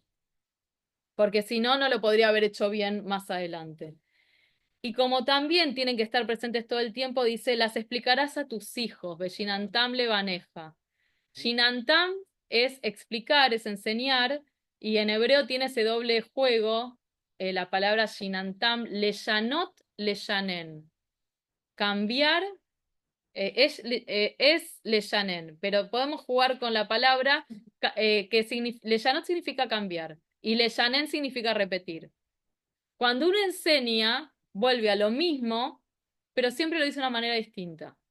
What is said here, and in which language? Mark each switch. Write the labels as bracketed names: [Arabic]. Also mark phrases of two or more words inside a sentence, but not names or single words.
[Spanish] Porque si no, no lo podría haber hecho bien más adelante. Y como también tienen que estar presentes todo el tiempo, dice, las explicarás a tus hijos, [Hebrew] ושננתם לבניך. [Spanish] Shinantam es explicar, es enseñar, y en hebreo tiene ese doble juego, la palabra Shinantam, [Hebrew] לשנות, לשנן. [Spanish] Cambiar es leshanen, pero podemos jugar con la palabra leshanot significa cambiar, y leshanen significa repetir. Cuando uno enseña, vuelve a lo mismo, pero siempre lo dice de una manera distinta.